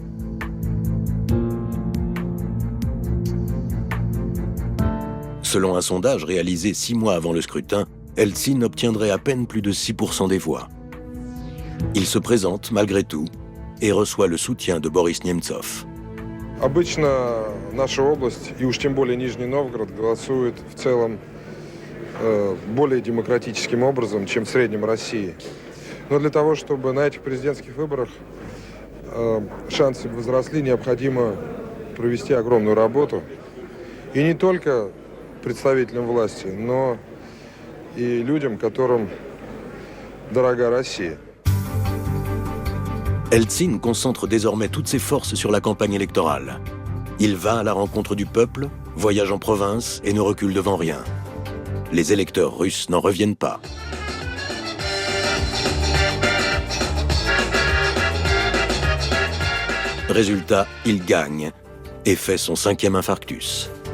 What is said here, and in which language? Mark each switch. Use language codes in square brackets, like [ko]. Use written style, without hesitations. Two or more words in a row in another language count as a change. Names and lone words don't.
[fr] Selon un sondage réalisé 6 mois avant le scrutin, Eltsine obtiendrait à peine plus de 6% des voix. Il se présente malgré tout et reçoit le soutien de Boris Nemtsov. [ru] Обычно наша область, и уж тем более Нижний Новгород, голосует в целом более демократическим образом, чем в среднем России. Но для того, чтобы на этих президентских выборах шансы возросли, необходимо провести огромную работу. И не только представителям власти, но и людям, которым дорога Россия. [fr] Eltsine concentre désormais toutes ses forces sur la campagne électorale. Il va à la rencontre du peuple, voyage en province et ne recule devant rien. Les électeurs russes n'en reviennent pas. Résultat, il gagne et fait son 5e infarctus.